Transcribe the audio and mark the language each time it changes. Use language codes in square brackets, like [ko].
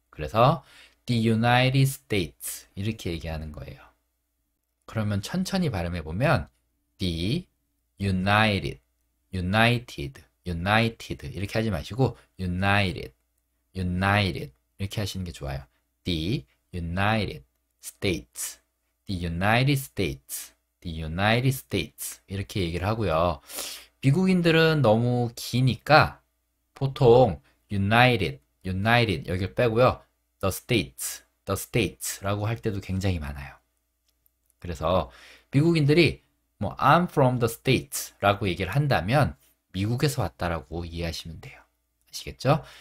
[ko] 그래서 [en] The United States [ko] 이렇게 얘기하는 거예요. 그러면 천천히 발음해 보면 [en] The United, United, United [ko] 이렇게 하지 마시고 United, United 이렇게 하시는 게 좋아요. [en] The United States, The United States, The United States [ko] 이렇게 얘기를 하고요. 미국인들은 너무 기니까 보통 United, United 여기를 빼고요. [en] The States, The States [ko] 라고 할 때도 굉장히 많아요. 그래서 미국인들이 뭐 [en] I'm from the States [ko] 라고 얘기를 한다면 미국에서 왔다라고 이해하시면 돼요. 아시겠죠?